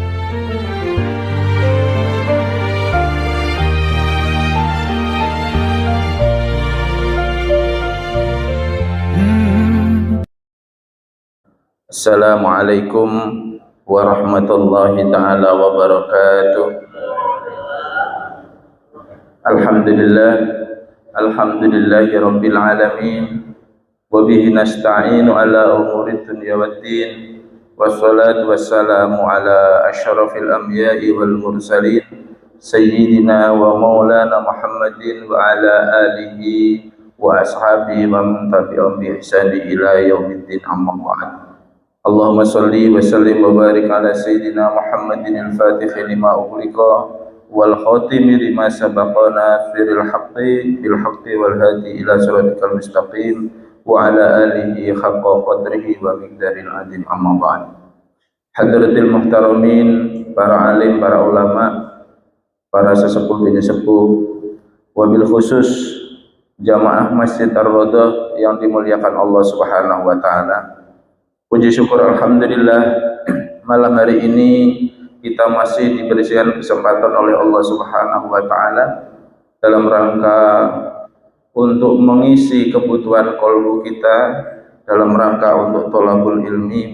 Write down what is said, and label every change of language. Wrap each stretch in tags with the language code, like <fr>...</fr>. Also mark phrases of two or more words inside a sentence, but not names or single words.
<ar>السلام عليكم ورحمة الله تعالى وبركاته. الحمد لله رب العالمين. وبه نستعين على أمور الدنيا والدين. والصلاة والسلام على أشرف الأنبياء والمرسلين سيدنا ومولانا محمد وعلى آله وأصحابه ومن تبعهم بإحسان إلى يوم الدين أما بعد. اللهم صل وسلم وبارك على سيدنا محمد الفاتح لما أغلق والخاتم لما سبق ناصر الحق بالحق والهادي إلى صراطك المستقيم وعلى آله حق قدره ومقداره العظيم أما بعد. حضرات المحترمين,</ar> <id>para alim, para ulama, para sesepuh bini sepuh, wabil khusus jamaah Masjid Ar-Raudhah yang dimuliakan Allah</id> <ar>سبحانه وتعالى.</ar> <id>Puji syukur alhamdulillah, malam hari ini kita masih diberikan kesempatan oleh Allah</id> <ar>سبحانه وتعالى</ar> <id>dalam rangka untuk mengisi kebutuhan kolbu kita, dalam rangka untuk</id> <ar>طلب العلم.</ar>